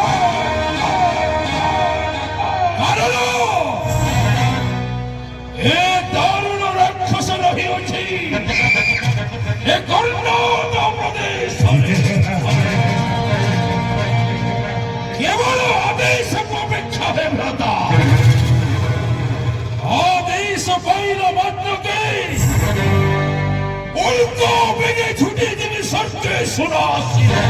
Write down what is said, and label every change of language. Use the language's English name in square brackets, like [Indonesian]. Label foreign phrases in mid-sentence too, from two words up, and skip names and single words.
[Odia] କାରଣ ଏ ଦାରୁଣ ରାକ୍ଷସ ରହିଅଛି ଏ କର୍ଣ୍ଣାଟକ ପ୍ରଦେଶରେ। କେବଳ ଆଦେଶକୁ ଅପେକ୍ଷା ହେ ଭ୍ରାତା। ଆଦେଶ ପାଇଲା ମାତ୍ରକେ ଉଲ୍କା ବେଗେ ଛୁଟି ଦିବି ସର୍ଗେ ସୁନାସୀ।